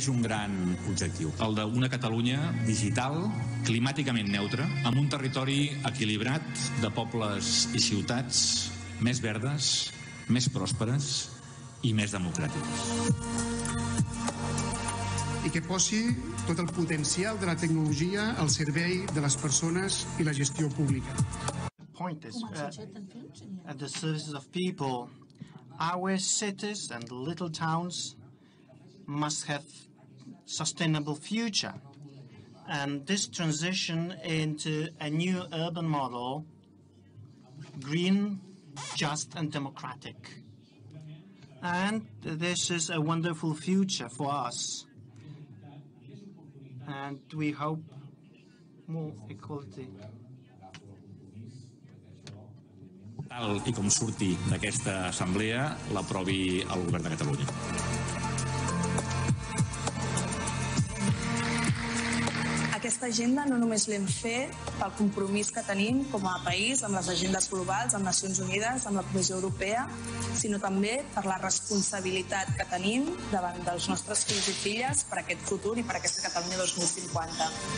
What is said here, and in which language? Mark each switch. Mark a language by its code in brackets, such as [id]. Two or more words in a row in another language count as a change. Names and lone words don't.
[ca] un gran objectiu, el d'una Catalunya digital, climàticament neutra, amb un territori equilibrat de pobles i ciutats més verdes, més pròsperes i més democràtiques. I que posi tot el potencial de la tecnologia al servei de les persones i la gestió pública. [en] The point is, at the services of people, our cities and little towns must have sustainable future. And this transition into a new urban model, green, just and democratic. And this is a wonderful future for us. And we hope more equality. [ca] Tal i com surti d'aquesta assemblea, l'aprovi el govern de Catalunya. Aquesta agenda no només l'hem fet pel compromís que tenim com a país amb les agendes globals, amb Nacions Unides, amb la Comissió Europea, sinó també per la responsabilitat que tenim davant dels nostres fills i filles per aquest futur i per aquesta Catalunya 2050.